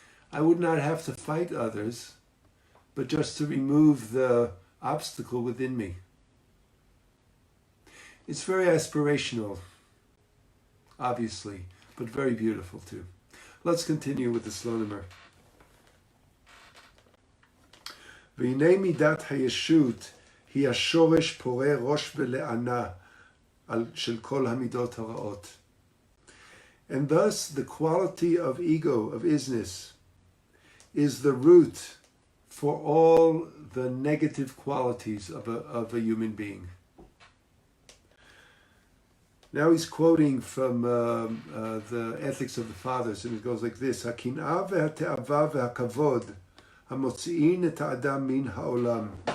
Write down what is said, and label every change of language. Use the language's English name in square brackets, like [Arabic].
[English] I would not have to fight others, but just to remove the obstacle within me. It's very aspirational, obviously, but very beautiful too. Let's continue with the Slonimer. [Hebrew] והנה מידת הישות היא השורש פורה ראש ולענה של כל המידות הרעות. [English] And thus the quality of ego, of isness, is the root for all the negative qualities of a human being. Now he's quoting from the Ethics of the Fathers, and it goes like this: [Hebrew] הקנאה והתאווה והכבוד המוציאים את האדם מן העולם.